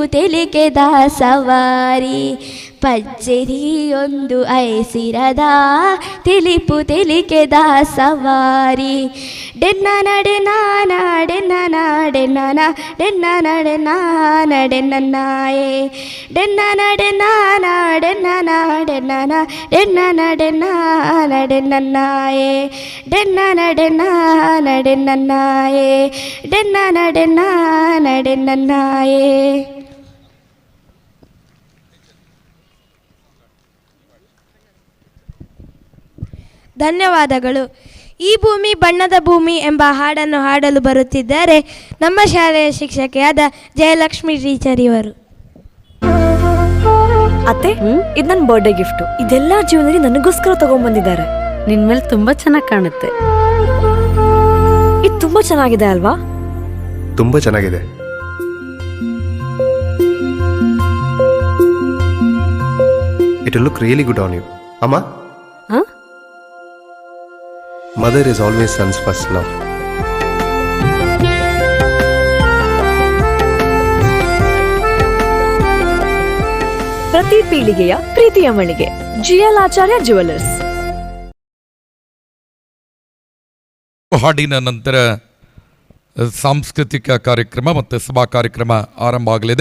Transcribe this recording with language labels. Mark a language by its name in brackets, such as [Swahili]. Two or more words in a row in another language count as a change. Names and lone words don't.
[Tulu] ತಿಳಿಕೆದ ಸವಾರಿ ಪಜ್ಜೆರಿಯೊಂದು ಐಸಿರದ ತಿಳಿಪು ತಿಳಿಕೆದ ಸವಾರಿ ಡೆನ್ನಾನ ಡೆನ್ನಾನ ಡೆನ್ನಾನ ಡೆನ್ನಾನ ಡೆನ್ನಾನ ಡೆನ್ನಾನ ಡೆನ್ನನ್ನಾಯೇ ಡೆನ್ನಾನ ಡೆನ್ನಾನ ಡೆನ್ನಾನ ಡೆನ್ನಾನ ಡೆನ್ನಾನ ಡೆನ್ನಾನ ಡೆನ್ನನ್ನಾಯೇ ಡೆನ್ನಾನ ಡೆನ್ನಾನ ಡೆನ್ನನ್ನಾಯೇ ಡೆನ್ನಾನ ಡೆನ್ನಾನ ಡೆನ್ನನ್ನಾಯೇ. [Kannada] ಧನ್ಯವಾದಗಳು. ಈ ಭೂಮಿ ಬಣ್ಣದ ಭೂಮಿ ಎಂಬ ಹಾಡನ್ನು ಹಾಡಲು ಬರುತ್ತಿದ್ದಾರೆ ನಮ್ಮ ಶಾಲೆಯ ಶಿಕ್ಷಕಿಯಾದ ಜಯಲಕ್ಷ್ಮಿ ಟೀಚರ್ ಇವರು. ಅತ್ತೆ, ಇದು ನನ್ನ ಬರ್ಡೇ ಗಿಫ್ಟ್. ಇದೆಲ್ಲ ಜೀವನದಲ್ಲಿ ನನಗೋಸ್ಕರ ತಗೊಂಡ್ಬಂದಿದ್ದಾರೆ. ನಿನ್ ಮೇಲೆ ತುಂಬಾ ಚೆನ್ನಾಗಿ ಕಾಣುತ್ತೆ. ಇದು ತುಂಬಾ ಚೆನ್ನಾಗಿದೆ ಅಲ್ವಾ? ತುಂಬಾ ಚೆನ್ನಾಗಿದೆ. [English] It will look really good on you. Amma? Huh? Mother is always son's first love. [Kannada] ಪ್ರತಿ ಪೀಳಿಗೆಯ ಪ್ರೀತಿಯ ಮಳಿಗೆ ಜಿಎಲ್ ಆಚಾರ್ಯ ಜ್ಯುವೆಲರ್ಸ್. ಹಾಡಿನ ನಂತರ ಸಾಂಸ್ಕೃತಿಕ ಕಾರ್ಯಕ್ರಮ ಮತ್ತು ಸಭಾ ಕಾರ್ಯಕ್ರಮ ಆರಂಭ ಆಗಲಿದೆ.